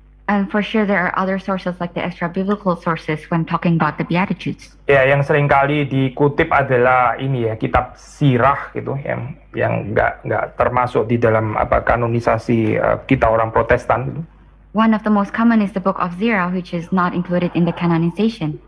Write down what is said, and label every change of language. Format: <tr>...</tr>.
<en>And for sure there are other sources like the extra biblical sources when talking about the Beatitudes.</en> <id>Ya, yang seringkali dikutip adalah ini ya, kitab Sirah gitu, yang nggak termasuk di dalam kanonisasi kita orang Protestan gitu.</id> <en>One of the most common is the book of Sirah, which is not included in the canonization.</en>